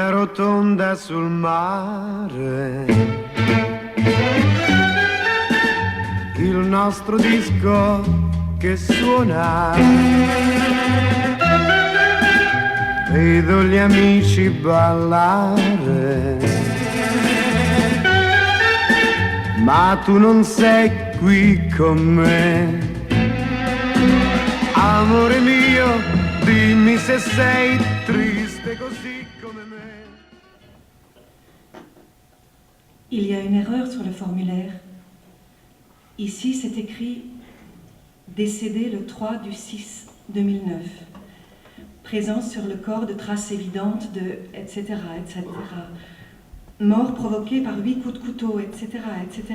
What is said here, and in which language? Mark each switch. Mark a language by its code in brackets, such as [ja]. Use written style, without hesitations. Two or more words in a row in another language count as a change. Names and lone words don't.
[it] rotonda sul mare, il nostro disco che suona, vedo gli amici ballare, ma tu non sei qui con me. Amore mio, dimmi se sei triste così come me. [fr] Il y a une erreur sur le formulaire. Ici, c'est écrit « Décédé le 3 du 6 2009 ». Présence sur le corps de traces évidentes de etc., etc. Mort provoquée par 8 coups de couteau, etc., etc.